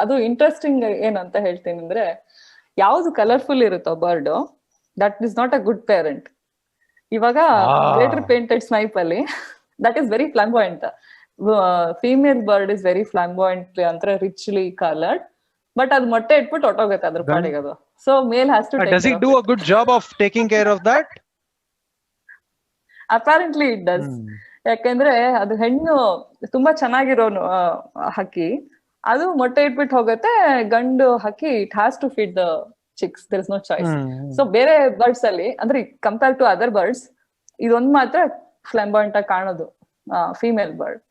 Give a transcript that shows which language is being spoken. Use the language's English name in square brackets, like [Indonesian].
[Kannada] ಅದು ಇಂಟ್ರೆಸ್ಟಿಂಗ್ ಏನಂತ ಹೇಳ್ತೀನಿ ಅಂದ್ರೆ, ಯಾವ್ದು ಕಲರ್ಫುಲ್ ಇರುತ್ತೋ bird, [English] That is not a good parent. ಇವಾಗ greater painted snipe ಅಲ್ಲಿ that is very flamboyant. Female bird is very flamboyant [Kannada] ಅಂದ್ರೆ [English] richly coloured, [Kannada] ಬಟ್ ಅದು ಮೊಟ್ಟೆ ಇಟ್ಬಿಟ್ಟು ಹೊಟ್ಟೋಗುತ್ತೆ ಅದ್ರ ಪಾಡಿಗೆ ಅದು. [English] So male has to Does it do a good job of taking care of that? Apparently it does. [Kannada] ಯಾಕಂದ್ರೆ ಅದು ಹೆಣ್ಣು ತುಂಬಾ ಚೆನ್ನಾಗಿರೋನು ಹಕ್ಕಿ, ಅದು ಮೊಟ್ಟೆ ಇಟ್ಬಿಟ್ಟು ಹೋಗುತ್ತೆ. ಗಂಡು ಹಕ್ಕಿ [English] It has to feed the chicks, there is no choice. [Kannada] So ಬೇರೆ ಬರ್ಡ್ಸ್ ಅಲ್ಲಿ ಅಂದ್ರೆ [English] compare to other birds [Kannada] ಇದೊಂದ್ ಮಾತ್ರ ಫ್ಲಾಂಬೋಯಂಟ್ ಆಗಿ ಕಾಣೋದು ಫೀಮೇಲ್ ಬರ್ಡ್.